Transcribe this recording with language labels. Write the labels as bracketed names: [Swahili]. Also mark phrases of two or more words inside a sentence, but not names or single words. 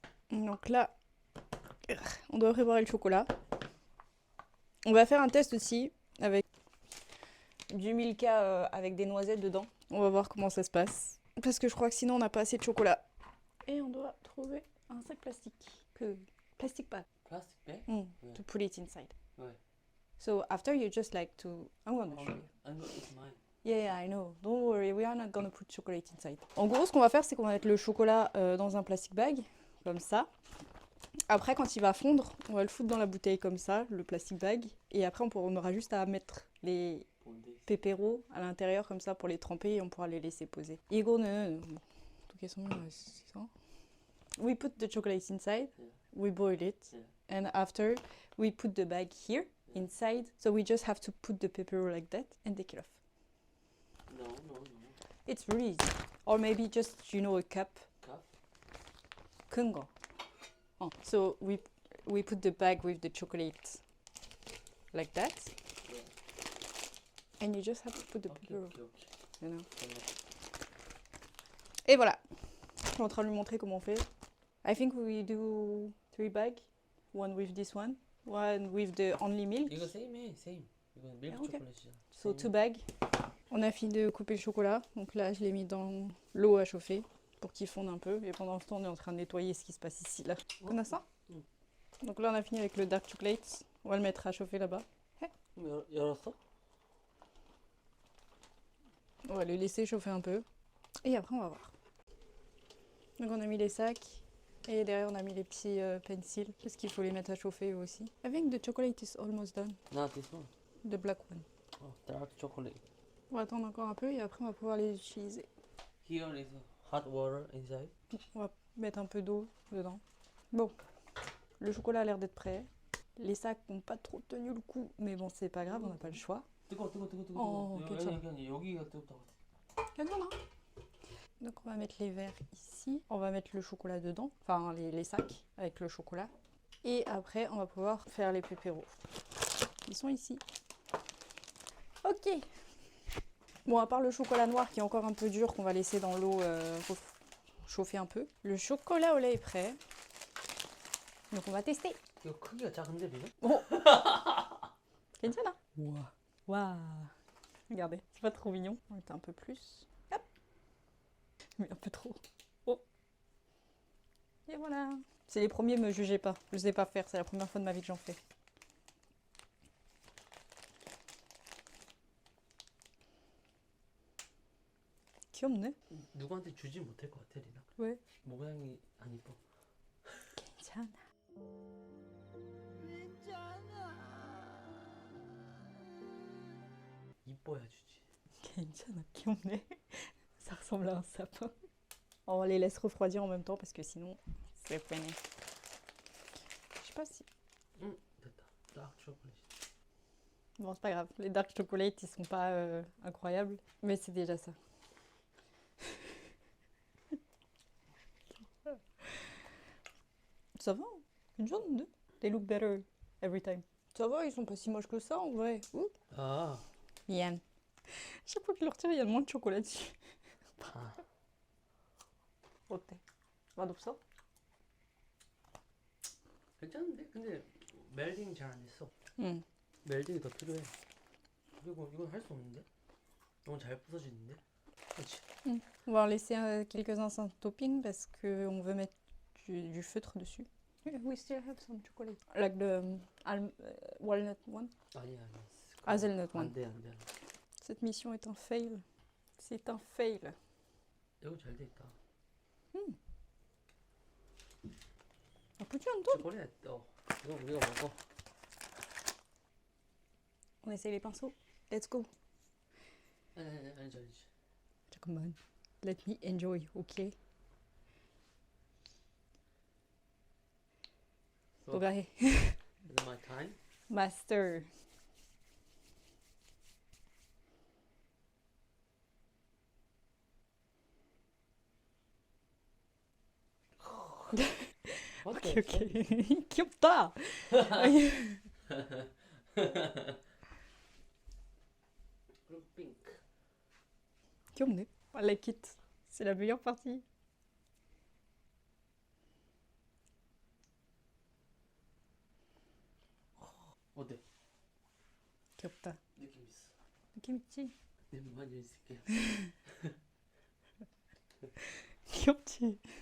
[French] Donc là, on doit préparer le chocolat. On va faire un test aussi avec du Milka avec des noisettes dedans. On va voir comment ça se passe. Parce que je crois que sinon on n'a pas assez de chocolat. Et on doit trouver un sac plastique. [English] Plastic bag. Plastic bag? Yeah. To put it inside. [French] Ouais. [English] So after you just like to... I'm gonna show you. I'm gonna eat mine. Yeah, I know. Don't worry, we are not gonna put chocolate inside. [French] En gros, ce qu'on va faire, c'est qu'on va mettre le chocolat dans un [English] plastic bag, [French] comme ça. Après, quand il va fondre, on va le foutre dans la bouteille comme ça, le [English] plastic bag. [French] Et après, on aura juste à mettre les pépéros à l'intérieur comme ça pour les tremper et on pourra les laisser poser. [Korean] 이거는 어떻게 설명할 수 있어? [English] We put the chocolate inside, Yeah. we boil it, Yeah. and after we put the bag here inside. So we just have to put the pepper like that and take it off. No. It's really easy. Or maybe just, you know, a cup. Cup? [Korean] 큰 거. [English] So we put the bag with the chocolate like that. Yeah. And you just have to put the Okay, pepper, okay. you know. Yeah. [French] Et voilà. Je suis en train de lui montrer comment on fait. [English] I think we do 3 bags. One with this one with the only milk. [Korean] 이거 same. 이건 밀크 [English] Yeah, okay. [Korean] 초콜릿이야. [English] So 2 bags. [French] On a fini de couper le chocolat. Donc là, je l'ai mis dans l'eau à chauffer pour qu'il fonde un peu. Et pendant ce temps, on est en train de nettoyer ce qui se passe ici, là. On a ça. Donc là, on a fini avec le [English] dark chocolate. [French] On va le mettre à chauffer là-bas. [Korean] 열었어? [French] On va le laisser chauffer un peu. Et après, on va voir. Donc on a mis les sacs. Et derrière, on a mis les petits pencils. Parce qu'il faut les mettre à chauffer eux aussi. [English] I think the chocolate is almost done. Not this one. The black one. Oh, dark chocolate. [French] On va attendre encore un peu et après, on va pouvoir les utiliser. [English] Here is hot water inside. [French] On va mettre un peu d'eau dedans. Bon, le chocolat a l'air d'être prêt. Les sacs n'ont pas trop tenu le coup, mais bon, c'est pas grave, on n'a pas le choix. [Korean] 뜨거워. 어, 괜찮아. 여기가 뜨겁다고. [French] Donc on va mettre les verres ici. On va mettre le chocolat dedans, enfin les sacs avec le chocolat. Et après, on va pouvoir faire les pépéros. Ils sont ici. Ok. Bon, à part le chocolat noir qui est encore un peu dur, qu'on va laisser dans l'eau chauffer un peu. Le chocolat au lait est prêt. Donc on va tester. [Korean] 이거 크기가 작은데 비는? Oh. 괜찮아. [French] Waouh. Regardez, c'est pas trop mignon. On va mettre un peu plus. Hop. Mais un peu trop. Oh. Et voilà. C'est les premiers, me jugez pas. Je sais pas faire, c'est la première fois de ma vie que j'en fais. [Korean] 귀엽네. 누구한테 주지 못할 것 같아, 리나. 왜? 모양이 안 이뻐. 괜찮아. 이뻐야 주지. 괜찮아, 귀엽네. [French] Ça ressemble à un sapin. On les laisse refroidir en même temps parce que sinon, c'est peiné. Je sais pas si... [Korean] 됐다. [English] dark chocolate. [French] Bon, c'est pas grave. Les [English] dark chocolate, [French] ils sont pas incroyables. Mais c'est déjà ça. Ça va, une jaune, deux. [English] They look better every time. [French] Ça va, ils sont pas si moches que ça en vrai. Ouh. 아. Yann. Chaque fois que je le retire, il y a moins de chocolat dessus. [Korean] 아. 어때? 맛없어? 괜찮은데? 근데 멜딩 잘 안 됐어. 응. 멜딩이 더 필요해. 그리고 이건 할 수 없는데? 너무 잘 부서지는데? 그렇지. [French] On va en laisser quelques-uns sans topping parce qu'on veut mettre du feutre dessus. [English] We still have some chocolate. Like the walnut one. [Korean] 아니야. [English] Hazelnut one. [Korean] 안돼. [French] Cette mission est un fail. C'est un fail. [Korean] 이거 잘 돼 있다. [French] Un petit un tout. [Korean] 초콜릿. 이거 우리가 먹어. [French] On essaye les pinceaux. [English] Let's go. [Korean] 아니지. 잠깐만. [English] Let me enjoy, okay? So, [Korean] 너가 해. [English] Is my time? Master. What [Korean] 오케이 [English] the fuck? [Korean] 오케이. 귀엽다. 그리고 핑크. 귀엽네. [English] I like it. [French] C'est la meilleure partie. [Korean] 어때? 귀엽다. 느낌 있어. 느낌 있지? 내만 있을게. 귀엽지?